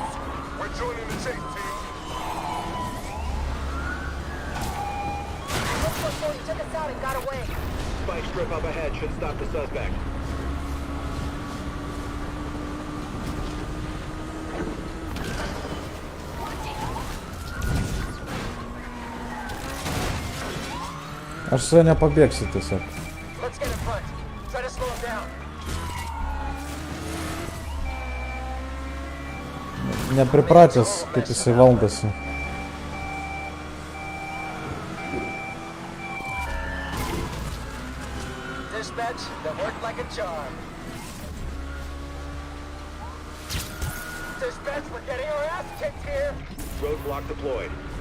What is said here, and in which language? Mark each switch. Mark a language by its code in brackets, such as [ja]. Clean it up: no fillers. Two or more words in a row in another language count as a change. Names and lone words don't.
[en] We're joining the chase, team. Looks like Cody took us out and got away. Spike strip up ahead should stop the suspect. [lt] Aš su juo nepabėgsiu tiesiog. [en] Let's get in front. Try to slow him down. [lt] Nepripratęs, kaip jisai valdosi. [en] Dispatch, that worked like a charm. Dispatch, we're getting our ass kicked here. Roadblock deployed.